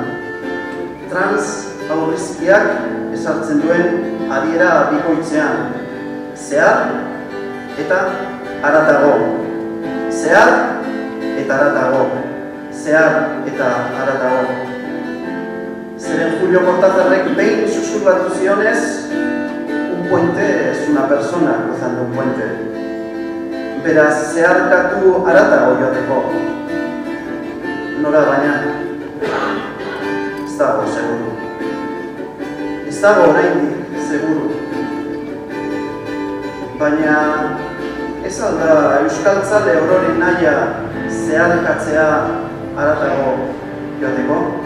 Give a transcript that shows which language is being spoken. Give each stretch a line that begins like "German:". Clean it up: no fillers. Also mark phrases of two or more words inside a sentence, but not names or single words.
Basque: Trans aurrizkiak ezartzen duen adiera bikoitzean. Zehar eta haratago. Zehar eta haratago. Zehar eta haratago. Zeren Julio Cortázarrek behin susurratu zionez,
Spanish: un puente es una persona cruzando un puente.
Basque: Beraz, zeharkatu haratago joateko. Nora baina, ez dago seguru. Ez dago oraindik seguru. Baina ez alda euskaltzale ororen nahia zeharkatzea haratago joateko?